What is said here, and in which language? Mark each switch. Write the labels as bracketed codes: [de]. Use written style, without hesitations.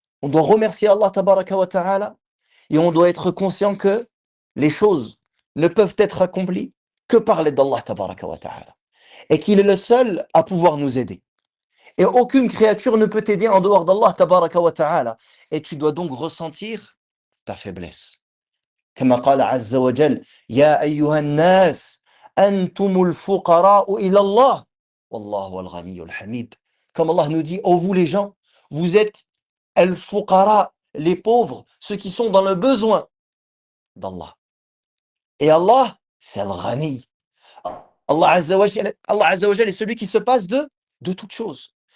[fr] On doit remercier Allah tabaraka wa ta'ala et on doit être conscient que les choses ne peuvent être accomplies que par l'aide d'Allah tabaraka wa ta'ala. Et qu'il est le seul à pouvoir nous aider. Et aucune créature ne peut t'aider en dehors d'Allah tabaraka wa ta'ala. Et tu dois donc ressentir ta faiblesse. [ar] كما قال عز وجل يا أيها الناس أنتم الفقراء إلى الله والله هو الغني الحميد. [fr] Comme Allah nous dit, ô vous les gens, vous êtes al-fuqara, les pauvres, ceux qui sont dans le besoin d'Allah. Et Allah, c'est al-ghani. Allah Azza wa Jal est celui qui se passe de toutes choses.